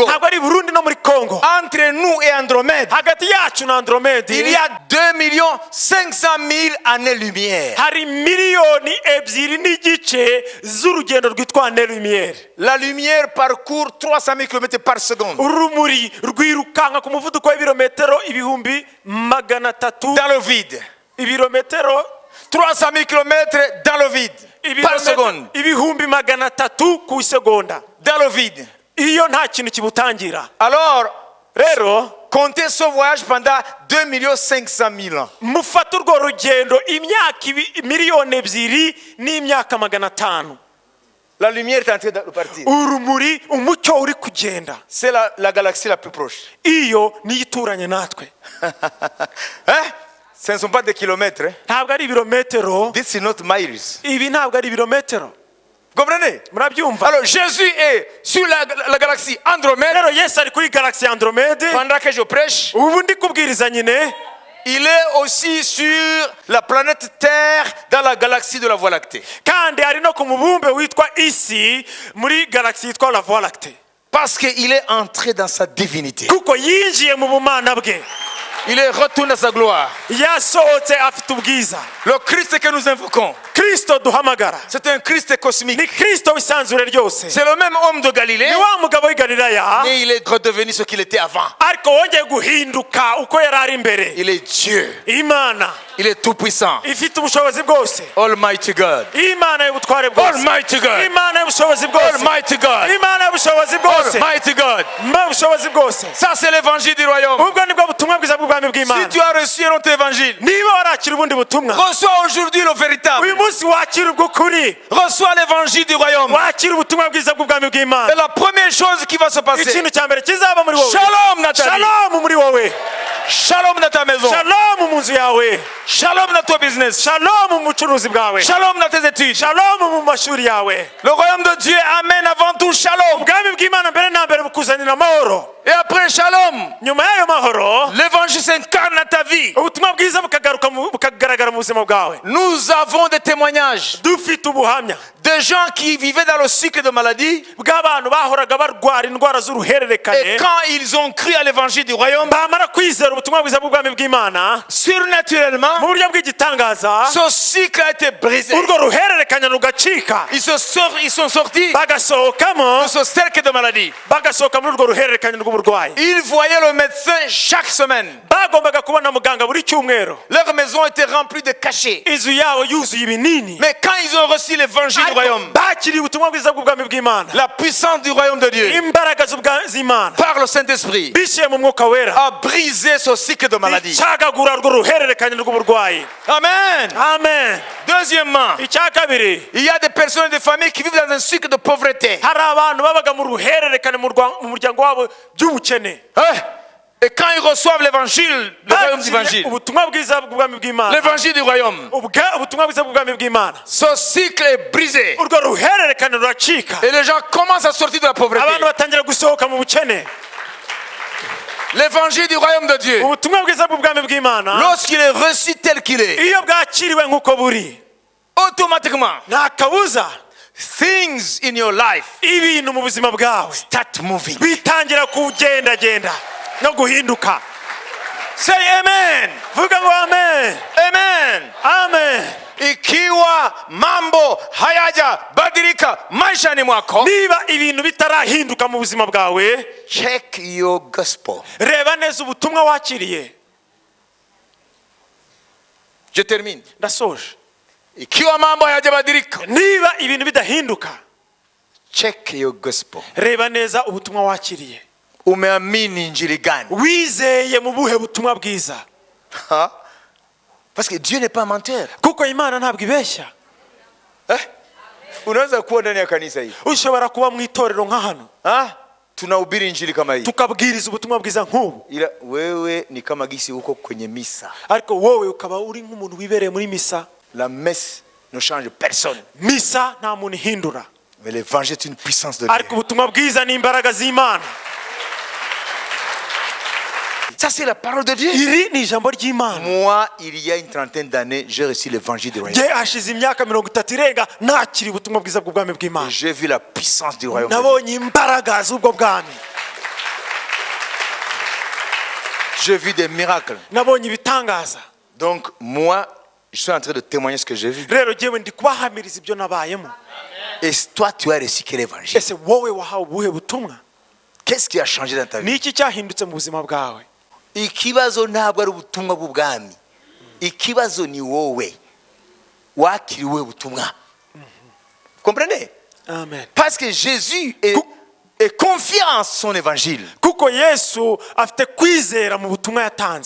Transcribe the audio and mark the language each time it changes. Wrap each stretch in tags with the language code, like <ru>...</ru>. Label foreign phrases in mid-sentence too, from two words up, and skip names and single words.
<fr>Entre nous et Andromède, il y a 2 500 000 années-lumière. la lumière parcourt 300 000 km par seconde.</fr> <rw>urumuri rwirukanka ku muvuduko w'ibirometero ibihumbi magana atatu</rw> <fr>dans le vide.</fr> <rw>ibirometero</rw> <fr>300 000 km dans le vide par seconde.</fr> <rw>ibihumbi magana atatu ku isegonda</rw> <fr>dans le vide.</fr> <rw>iyo nta kintu kibutangira.</rw> <fr>Alors</fr> <rw>rero</rw> <fr>comptez ce voyage pendant 2 500 000 ans.</fr> <rw>mufata urwo rugendo imyaka miliyoni ebyiri n'imyaka magana atanu.</rw> <fr>La lumière est en train de partir.</fr> <rw>urumuri umucyo uri kugenda.</rw> <fr>C'est la galaxie la plus proche.</fr> <rw>iyo niyo ituranye natwe.</rw> <fr>Hein? Ce ne sont pas des kilomètres.</fr> <rw>ntabwo ari ibirometero.</rw> <en>This is not miles.</en> <rw>ibi ntabwo ari ibirometero.</rw> <fr>Comprenez?</fr> <rw>murabyumva?</rw> <fr>Alors Jésus est sur la galaxie Andromède.</fr> <rw>rero Yesu ari kuri galaxie Andromède.</rw> <fr>Pendant que je prêche,</fr> <rw>ubu ndi kubwiriza nyine.</rw> <fr>il est aussi sur la planète Terre dans la galaxie de la Voie lactée.</fr> <rw>kandi ari no ku mubumbe witwa isi muri galaxie yitwa la Voie lactée.</rw> <fr>Parce qu'il est entré dans sa divinité.</fr> <rw>kuko yinjiye mu bumana bwe.</rw> <fr>Il est retourné à sa gloire.</fr> <rw>yasohotse afite ubwiza.</rw> <fr>Le Christ que nous invoquons,</fr> <rw>Kristo duhamagara</rw> <fr>c'est un Christ cosmique.</fr> <rw>ni Kristo w'isanzure ryose.</rw> <fr>C'est le même homme de Galilée,</fr> <rw>ni wa mugabo w'i Galilaya.</rw> <fr>mais il est redevenu ce qu'il était avant.</fr> <rw>ariko wongeye guhinduka uko yari ari imbere.</rw> <fr>Il est Dieu.</fr> <rw>imana</rw> <fr>Il est tout puissant.</fr> <rw>ifite ubushobozi bwose.</rw> <en>Almighty God.</en> <rw>imana y'ubutware bwose.</rw> <en>Almighty God.</en> <rw>imana y'ubushobozi bwose.</rw> <en>Almighty God.</en> <rw>imana y'ubushobozi bwose.</rw> <en>Almighty God.</en> <rw>ubushobozi bwose.</rw> <fr>Ça c'est l'évangile du royaume.</fr> <rw>ubwo nibwo butumwa bwiza bw'ubwami bw'imana.</rw> <fr>Si tu as reçu un autre évangile,</fr> <rw>niba warakira ubundi butumwa,</rw> <fr>reçois aujourd'hui le véritable.</fr> <rw>uyu munsi wakira ubw'ukuri.</rw> <fr>Reçois l'évangile du royaume.</fr> <rw>wakira ubutumwa bwiza bw'ubwami bw'imana.</rw> <fr>Et la première chose qui va se passer,</fr> <rw>ikintu cya mbere kizaba muri wowe.</rw> <fr>Shalom Nathalie.</fr> <rw>Shalom muri wowe.</rw> <fr>Shalom dans ta maison.</fr> <rw>Shalom mu nzu yawe.</rw> <fr>Shalom dans ton business.</fr> <rw>Shalom mu bucuruzi bwawe.</rw> <fr>Shalom dans tes études.</fr> <rw>Shalom mu mashuri yawe.</rw> <fr>Le royaume de Dieu amène avant tout shalom.</fr> <rw>ubwami bw'imana mbere na mbere bukuzanira amahoro.</rw> <fr>Et après shalom,</fr> <rw>nyuma y'ayo mahoro,</rw> <fr>l'évangile s'incarne dans ta vie.</fr> <rw>ubutumwa bwiza bukagaragara mu buzima bwawe.</rw> <fr>Nous avons des témoignages</fr> <rw>dufite ubuhamya</rw> <fr>de gens qui vivaient dans le cycle de maladie.</fr> <rw>bw'abantu bahoraga barwara indwara z'uruhererekane.</rw> <fr>Et quand ils ont cru à l'évangile du royaume,</fr> <rw>bamara kwizera ubutumwa bwiza bw'ubwami bw'imana,</rw> <fr>surnaturellement,</fr> <rw>mu buryo bw'igitangaza,</rw> <fr>ce cycle a été brisé.</fr> <rw>urwo ruhererekane rugacika.</rw> <fr>Ils sont sortis</fr> <rw>bagasohokamo,</rw> <fr>de ce cercle de maladie.</fr> <rw>bagasohoka muri urwo ruhererekane rw'uburwayi.</rw> <fr>Ils voyaient le médecin chaque semaine.</fr> <rw>bagombaga kubona muganga buri cyumweru.</rw> <fr>Leur maison était remplie de cachets.</fr> <rw>inzu yabo yuzuye ibinini.</rw> <fr>Mais quand ils ont reçu l'évangile du royaume,</fr> <rw>bakiriye ubutumwa bwiza bw'ubwami bw'imana,</rw> <fr>la puissance du royaume de Dieu,</fr> <rw>imbaraga z'imana</rw> <fr>par le Saint-Esprit,</fr> <rw>biciye mu mwuka wera,</rw> <fr>a brisé ce cycle de maladie.</fr> <rw>icagagura urwo ruhererekane rw'uburwayi.</rw> <fr>Amen.</fr> <rw>amen.</rw> <fr>Deuxièmement,</fr> <rw>icya kabiri,</rw> <fr>il y a des personnes et des familles qui vivent dans un cycle de pauvreté.</fr> <rw>hari abantu babaga mu ruhererekane mu muryango wabo by'ubukene.</rw> <fr>Et quand ils reçoivent l'évangile, le royaume d'évangile,</fr> <rw>ubutumwa bwiza bw'ubwami bw'imana,</rw> <fr>l'évangile du royaume,</fr> <rw>ubutumwa bwiza bw'ubwami bw'imana,</rw> <fr>ce cycle est brisé.</fr> <rw>urwo ruhererekane ruracika.</rw> <fr>Et les gens commencent à sortir de la pauvreté.</fr> <rw>abantu batangira gusohoka mu bukene.</rw> <fr>L'évangile du royaume de Dieu,</fr> <rw>ubutumwa bwiza bw'ubwami bw'imana,</rw> <fr>lorsqu'il est reçu tel qu'il est,</fr> <rw>iyo bwakiriwe nk'uko buri,</rw> <fr>automatiquement,</fr> <rw>nta kabuza</rw> <en>things in your life</en> <rw>ibintu mu buzima bwawe</rw> <en>start moving.</en> <rw>bitangira kugendagenda no guhinduka.</rw> <en>Say amen.</en> <rw>vuga ngo amen.</rw> <en>Amen.</en> <rw>amen.</rw> <sw>Ikiwa mambo hayaja badilika maishani mwako,</sw> <rw>niba ibintu bitarahinduka mu buzima bwawe,</rw> <en>check your gospel.</en> <rw>reba neza ubutumwa wakiriye.</rw> <fr>Je termine.</fr> <rw>ndasoje.</rw> <sw>Ikiwa mambo hayajabadilika,</sw> <rw>niba ibintu bidahinduka,</rw> <en>check your gospel.</en> <rw>reba neza ubutumwa wakiriye.</rw> <sw>Umeamini injili gani?</sw> <rw>wizeye mu buhe butumwa bwiza?</rw> <fr>Parce que Dieu n'est pas menteur.</fr> <rw>kuko imana ntabwo ibeshya.</rw> <sw>Unaweza kuwa ndani ya kanisa hili,</sw> <rw>ushobora kuba mu itorero nka hano,</rw> <sw>tunahubiri injili kama hii,</sw> <rw>tukabwiriza ubutumwa bwiza nk'ubu,</rw> <sw>ila wewe ni kama gisi uko kwenye misa,</sw> <rw>ariko wowe ukaba uri nk'umuntu wibereye muri misa.</rw> <fr>La messe ne change personne.</fr> <rw>misa nta muntu ihindura,</rw> <fr>mais l'évangile est une puissance de</fr> <rw>ariko</rw> <fr>Dieu.</fr> <rw>ubutumwa bwiza ni imbaraga z'Imana.</rw> <fr>Ça c'est la parole de Dieu.</fr> <rw>iri ni ijambo ry'Imana.</rw> <fr>Moi, il y a une trentaine d'années, j'ai reçu l'évangile du royaume.</fr> <rw>hashize imyaka 30 irenga nakiri ubutumwa bwiza bw'ubwami bw'Imana.</rw> <fr>J'ai vu la puissance du royaume de Dieu.</fr> <rw>nabonye imbaraga z'ubwo bwami.</rw> <fr>J'ai vu des miracles.</fr> <rw>nabonye ibitangaza.</rw> <fr>Donc moi, je suis en train de témoigner ce que j'ai vu.</fr> <rw>rero jewe ndi kubahamiriza ibyo nabayemo.</rw> <fr>Et toi, tu as reçu quel évangile?</fr> <rw>ese wowe wahawe ubuhe butumwa?</rw> <fr>Qu'est-ce qui a changé dans ta vie?</fr> <rw>Niki cyahindutse mu buzima bwawe? Ikibazo ntabwo ari ubutumwa bw'ubwami. Ikibazo ni wowe wakiriwe ubutumwa.</rw> <fr>Comprenez? Amen. Parce que Jésus est confiant en son évangile.</fr> <rw>Kuko Yesu afite kwizera mu butumwa yatanze.</rw>